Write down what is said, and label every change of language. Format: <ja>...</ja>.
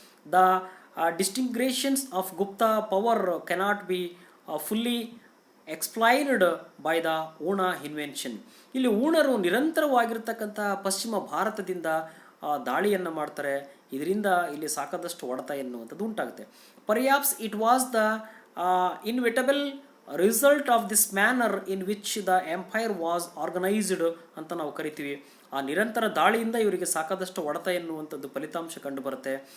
<en>The disintegrations of Gupta power cannot be fully explained by the Huna invention.</en> <kn>ಇಲ್ಲಿ ಊಣರು ನಿರಂತರವಾಗಿರ್ತಕ್ಕಂಥ ಪಶ್ಚಿಮ ಭಾರತದಿಂದ ದಾಳಿಯನ್ನು ಮಾಡ್ತಾರೆ. ಇದರಿಂದ ಇಲ್ಲಿ ಸಾಕಾದಷ್ಟು ಹೊಡೆತ ಎನ್ನುವಂಥದ್ದು ಉಂಟಾಗುತ್ತೆ.</kn> <en>perhaps it was the inevitable result of this manner in which the empire was organized</en> <kn>ಅಂತ ನಾವು ಕರಿತೀವಿ. ಆ ನಿರಂತರ ದಾಳಿಯಿಂದ ಇವರಿಗೆ ಸಾಕಾದಷ್ಟು ಹೊಡೆತ ಎನ್ನುವಂಥದ್ದು ಫಲಿತಾಂಶ ಕಂಡು ಬರುತ್ತೆ.</kn>